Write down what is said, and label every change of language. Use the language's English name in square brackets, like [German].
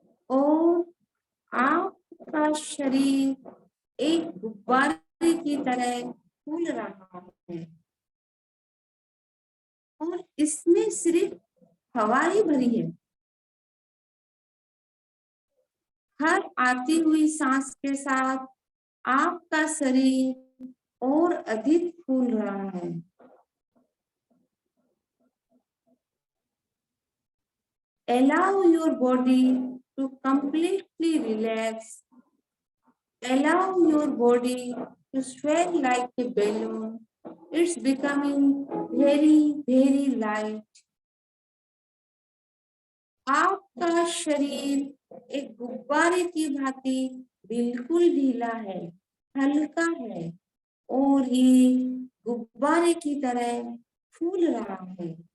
[Hindi] और आपका शरीर एक गुब्बारे की तरह फूल रहा है और इसमें सिर्फ हवा ही भरी है। हर आती हुई सांस के साथ आपका शरीर और अधिक फूल रहा है। [English] Allow your body to completely relax. Allow your body to swell like a balloon. It's becoming very, very light. [Hindi] आपका शरीर एक गुब्बारे की भांति बिल्कुल ढीला है, हल्का है और ये गुब्बारे की तरह फूल रहा है।